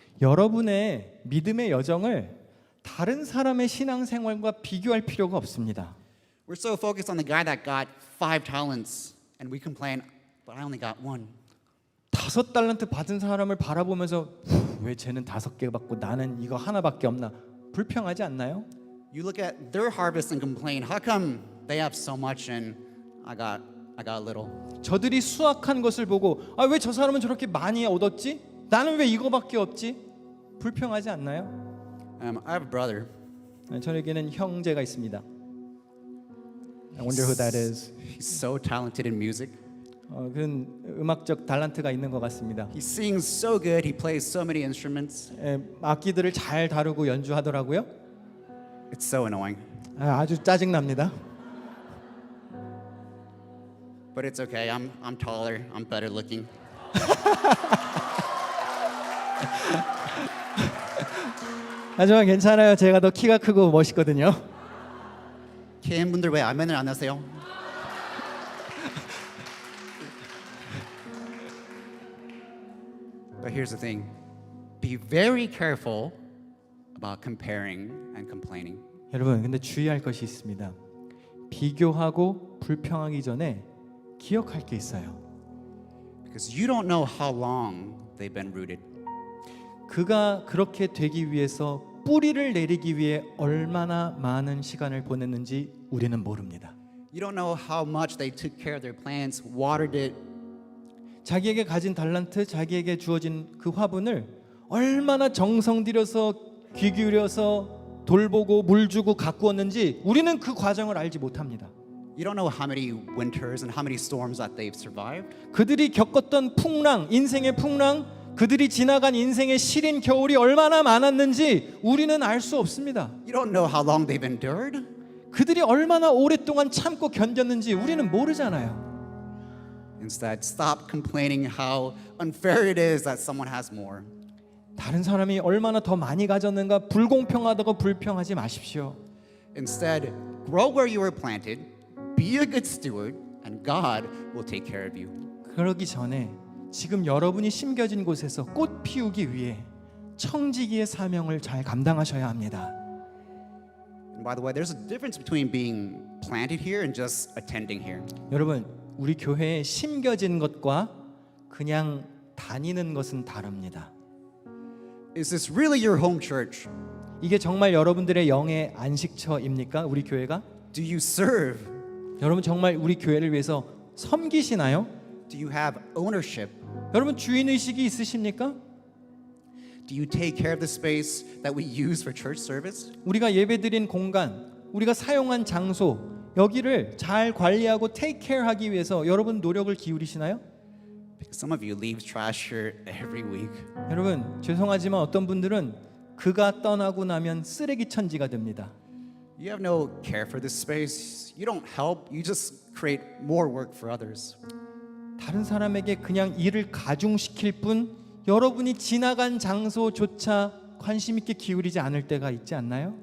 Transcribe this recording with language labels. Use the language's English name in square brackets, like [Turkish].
[Korean] 여러분의 믿음의 여정을 다른 사람의 신앙생활과 비교할 필요가 없습니다. [English] We're so focused on the guy that got 5 talents, and we complain, but I only got 1. [Korean] 5달란트 받은 사람을 바라보면서 왜 쟤는 5개 받고 나는 이거 하나밖에 없나 불평하지 않나요? [English] You look at their harvest and complain, how come they have so much and I got a little? [Korean] 저들이 수확한 것을 보고 왜 저 사람은 저렇게 많이 얻었지? 나는 왜 이거밖에 없지? 불평하지 않나요? [English] I have a brother. [Korean] 저에게는 형제가 있습니다. [English] I wonder who that is. He's so talented in music. [Korean] 그런 음악적 달란트가 있는 것 같습니다. [English] He sings so good. He plays so many instruments. [Korean] 악기들을 잘 다루고 연주하더라고요. [English] It's so annoying. [Korean] 아주 짜증납니다. [English] But it's okay. I'm taller. I'm better looking. [Korean] 하지만 괜찮아요. 제가 더 키가 크고 멋있거든요. KM 분들 왜 아멘을 안 하세요? [English] But here's the thing. Be very careful about comparing and complaining. [Korean] 여러분, 근데 주의할 것이 있습니다. 비교하고 불평하기 전에 기억할 게 있어요. [English] Because you don't know how long they've been rooted. [Korean] 그가 그렇게 되기 위해서 뿌리를 내리기 위해 얼마나 많은 시간을 보냈는지 우리는 모릅니다. [English] You don't know how much they took care of their plants, watered it. [Korean] 자기에게 가진 달란트, 자기에게 주어진 그 화분을 얼마나 정성 들여서 귀 기울여서 돌보고 물 주고 가꾸었는지 우리는 그 과정을 알지 못합니다. [English] You don't know how many winters and how many storms that they've survived. [Korean] 그들이 겪었던 풍랑, 인생의 풍랑, 그들이 지나간 인생의 시린 겨울이 얼마나 많았는지 우리는 알 수 없습니다. [English] You don't know how long they've endured. [Korean] 그들이 얼마나 오랫동안 참고 견뎠는지 우리는 모르잖아요. [English] Instead, stop complaining how unfair it is that someone has more. [Korean] 다른 사람이 얼마나 더 많이 가졌는가 불공평하다고 불평하지 마십시오. [English] Instead, grow where you were planted, be a good steward, and God will take care of you. [Korean] 그러기 전에 지금 여러분이 심겨진 곳에서 꽃 피우기 위해 청지기의 사명을 잘 감당하셔야 합니다. [English] And by the way, there's a difference between being planted here and just attending here. [Korean] 여러분, 우리 교회에 심겨진 것과 그냥 다니는 것은 다릅니다. [English] Is this really your home church? [Korean] 이게 정말 여러분들의 영의 안식처입니까? 우리 교회가? [English] Do you serve? [Korean] 여러분 정말 우리 교회를 위해서 섬기시나요? [English] Do you have ownership? [Korean] 여러분 주인 의식이 있으십니까? [English] Do you take care of the space that we use for church service? [Korean] 우리가 예배드린 공간, 우리가 사용한 장소, 여기를 잘 관리하고 [English] take care [Korean] 하기 위해서 여러분 노력을 기울이시나요? [English] Because some of you leave trash here every week. [Korean] 여러분 죄송하지만 어떤 분들은 그가 떠나고 나면 쓰레기 천지가 됩니다. [English] You have no care for this space. You don't help. You just create more work for others. [Korean] 다른 사람에게 그냥 일을 가중시킬 뿐 여러분이 지나간 장소조차 관심 있게 기울이지 않을 때가 있지 않나요?